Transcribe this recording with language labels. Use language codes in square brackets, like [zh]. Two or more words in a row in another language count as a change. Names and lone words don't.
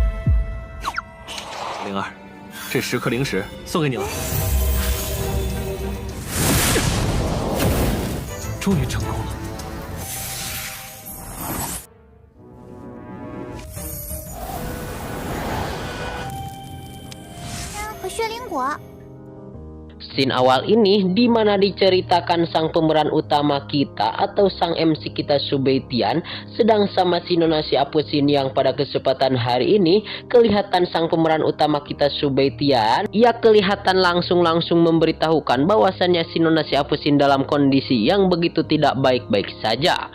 [zh] 灵儿，这10颗灵石送给你了。终于成功了。和血灵果。 [id] Scene awal ini di mana diceritakan sang pemeran utama kita atau sang MC kita Subaitian sedang sama si Nona Syapusin yang pada kesempatan hari ini kelihatan sang pemeran utama kita Subaitian ia kelihatan langsung memberitahukan bahwasannya si Nona Syapusin dalam kondisi yang begitu tidak baik-baik saja.